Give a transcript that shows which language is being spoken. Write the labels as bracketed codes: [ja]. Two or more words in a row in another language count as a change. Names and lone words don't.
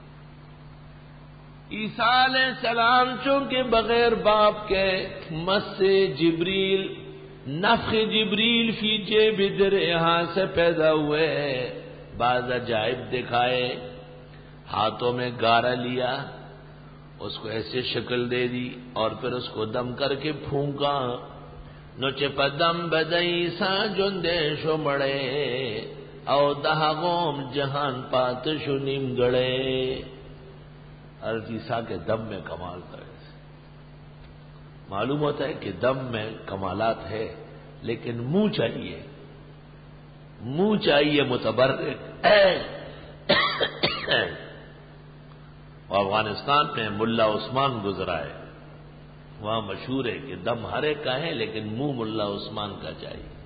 [ur] عیسیٰ علیہ السلام چونکہ بغیر باپ کے مس سے جبریل، [ar] نفخ جبریل فی جیب درعہ [ur] سے پیدا ہوئے، بعض عجائب دکھائے، ہاتھوں میں گارا لیا، اس کو ایسے شکل دے دی، اور پھر اس کو دم کر کے پھونکا، [ps] نو چې په دم بدای سا جوندې شو مړې او دهغوم جهان پات شو نیمګړې. [ur] حضرت عیسیٰ کے دم میں کمال تھا. معلوم ہوتا ہے کہ دم میں کمالات ہے، لیکن منہ چاہیے، منہ چاہیے متبرک. افغانستان میں ملا عثمان گزرا ہے، وہاں مشہور ہے کہ دم ہر ایک کا ہے لیکن منہ ملا عثمان کا چاہیے.